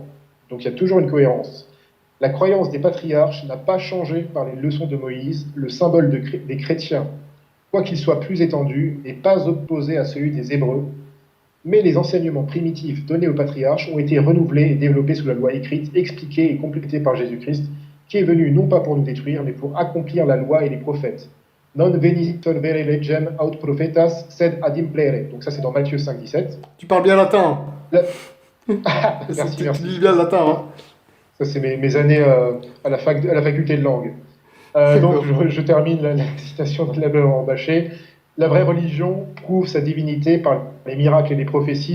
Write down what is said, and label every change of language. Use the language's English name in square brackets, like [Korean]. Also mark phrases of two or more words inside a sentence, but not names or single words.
[French] Donc il y a toujours une cohérence. La croyance des patriarches n'a pas changé par les leçons de Moïse, le symbole des chrétiens, quoiqu'il soit plus étendu, n'est pas opposé à celui des Hébreux, mais les enseignements primitifs donnés aux patriarches ont été renouvelés et développés sous la loi écrite, expliqués et complétés par Jésus-Christ, qui est venu non pas pour nous détruire, mais pour accomplir la loi et les prophètes. [Latin] Non venit solvere legem aut prophetas sed ad implere. [French] Donc ça c'est dans Matthieu 5, 17. Tu parles bien latin. La- Tu merci. lis bien le latin. Hein. Ça c'est mes années à la faculté de langue. Donc je termine la citation de l'abbé Bachet. La vraie religion prouve sa divinité par les miracles et les prophéties.